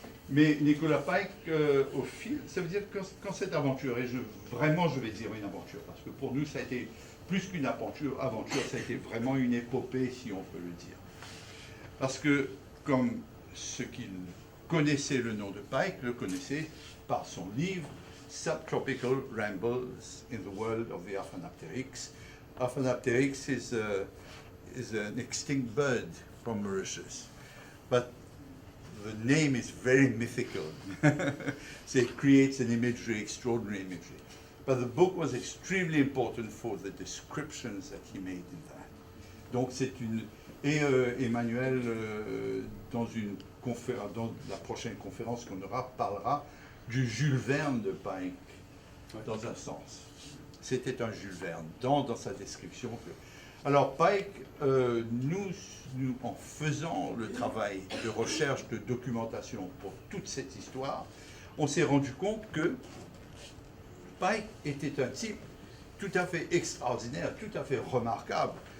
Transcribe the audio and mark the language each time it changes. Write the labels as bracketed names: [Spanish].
[French] Mais Nicolas Pike, au fil, ça veut dire que quand cette aventure, et vraiment je vais dire une aventure, parce que pour nous ça a été plus qu'une aventure, ça a été vraiment une épopée, si on peut le dire. Parce que, comme ceux qui connaissaient le nom de Pike, le connaissaient par son livre Subtropical Rambles in the World of the Aphanapteryx. [English] Aphanapteryx is an extinct bird from Mauritius, but the name is very mythical. So it creates an imagery, extraordinary imagery. But the book was extremely important for the descriptions that he made in that. [French] Donc c'est une... Et Emmanuel, dans la prochaine conférence qu'on aura, parlera du Jules Verne de Pike, dans un sens. C'était un Jules Verne, dans sa description. Alors Pike, nous, en faisant le travail de recherche, de documentation pour toute cette histoire, on s'est rendu compte que Pike était un type tout à fait extraordinaire, tout à fait remarquable.